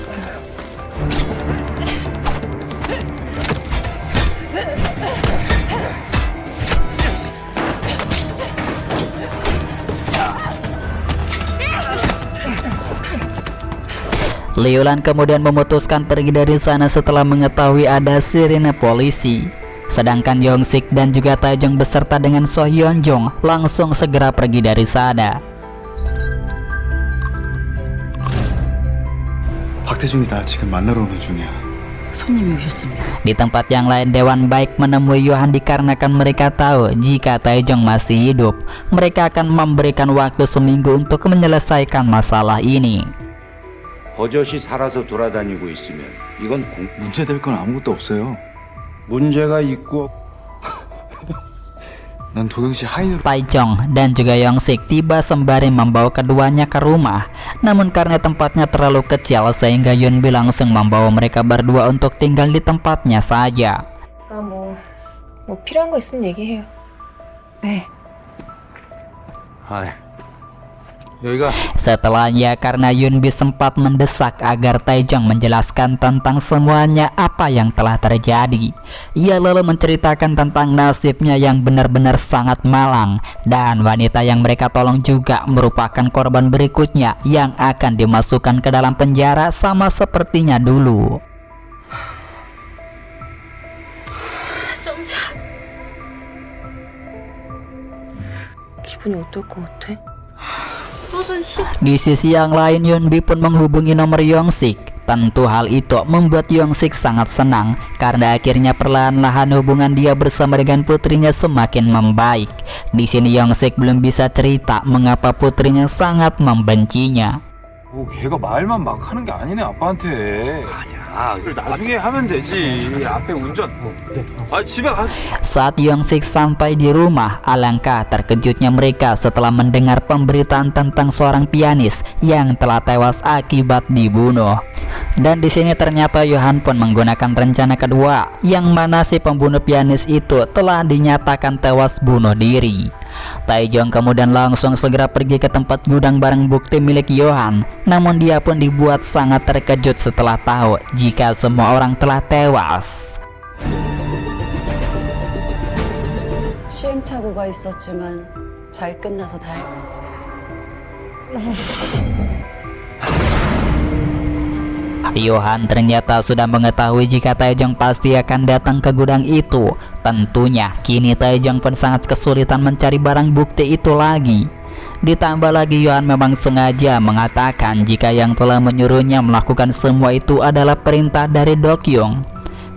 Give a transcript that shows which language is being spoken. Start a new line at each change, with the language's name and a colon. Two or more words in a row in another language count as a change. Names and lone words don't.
Indonesian: Liulan kemudian memutuskan pergi dari sana setelah mengetahui ada sirine polisi. Sedangkan Yongsik dan juga Taejong beserta dengan So Hyunjung langsung segera pergi dari sana.
Korean: 박태중이다. 지금 만나러 오는 중이야. 손님이 오셨습니다.
Indonesian: Di tempat yang lain, Dewan Baik menemui Yohan dikarenakan mereka tahu jika Taejong masih hidup. Mereka akan memberikan waktu seminggu untuk menyelesaikan masalah ini.
Korean: 버젓이 살아서 돌아다니고 있으면 이건 문제될 건 아무것도 없어요. 문제가 있고 난 도경 씨 하인으로
Indonesian: Taejong dan juga Yongsik tiba sembari membawa keduanya ke rumah. Namun karena tempatnya terlalu kecil sehingga Yunbi langsung membawa mereka berdua untuk tinggal di tempatnya saja.
Korean: 뭐 필요한 거 있으면 얘기해요. 네. 여기가
Indonesian: Setelahnya karena Yunbi sempat mendesak agar Taejong menjelaskan tentang semuanya apa yang telah terjadi. Ia lalu menceritakan tentang nasibnya yang benar-benar sangat malang, dan wanita yang mereka tolong juga merupakan korban berikutnya yang akan dimasukkan ke dalam penjara sama sepertinya dulu.
Korean: 기분이 어떨 것 같아?
Indonesian: Di sisi yang lain, Yunbi pun menghubungi nomor Yongsik. Tentu hal itu membuat Yongsik sangat senang karena akhirnya perlahan-lahan hubungan dia bersama dengan putrinya semakin membaik. Di sini Yongsik belum bisa cerita mengapa putrinya sangat membencinya.
Korean: 뭐 걔가 말만 막 하는 게 아니네 아빠한테. 아니야. 그걸 나중에 하면 되지. 앞에 운전. 집에 가서.
Indonesian: Saat Yongsik sampai di rumah, alangkah terkejutnya mereka setelah mendengar pemberitaan tentang seorang pianis yang telah tewas akibat dibunuh. Dan di sini ternyata Yohan pun menggunakan rencana kedua, yang mana si pembunuh pianis itu telah dinyatakan tewas bunuh diri. Taejong kemudian langsung segera pergi ke tempat gudang barang bukti milik Yohan. Namun dia pun dibuat sangat terkejut setelah tahu jika semua orang telah tewas.
Korean: 시행착오가 있었지만 잘 끝나서 다행이다.
Indonesian: Yohan ternyata sudah mengetahui jika Taejong pasti akan datang ke gudang itu. Tentunya kini Taejong pun sangat kesulitan mencari barang bukti itu lagi. Ditambah lagi Yohan memang sengaja mengatakan jika yang telah menyuruhnya melakukan semua itu adalah perintah dari Dokyung.